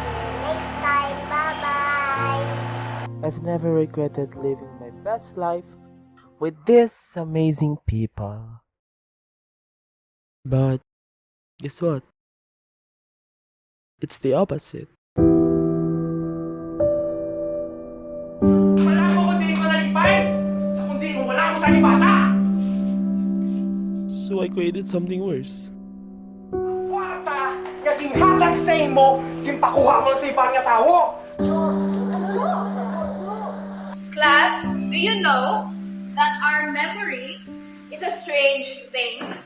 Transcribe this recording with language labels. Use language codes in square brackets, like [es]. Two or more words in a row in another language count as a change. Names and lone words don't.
[en] See you next time. Bye-bye. I've never regretted living my best life with these amazing people. But guess what? It's the opposite. [hil] Wala mo kundi ko nalipay! Sa kundi mo, wala mo sa libata! [en] So I created something worse. [hil] Kwarta, nga ginhatag sa imo, gimpakuha mo sa ibang nga tawo! [en] Class, do you know that our memory is a strange thing?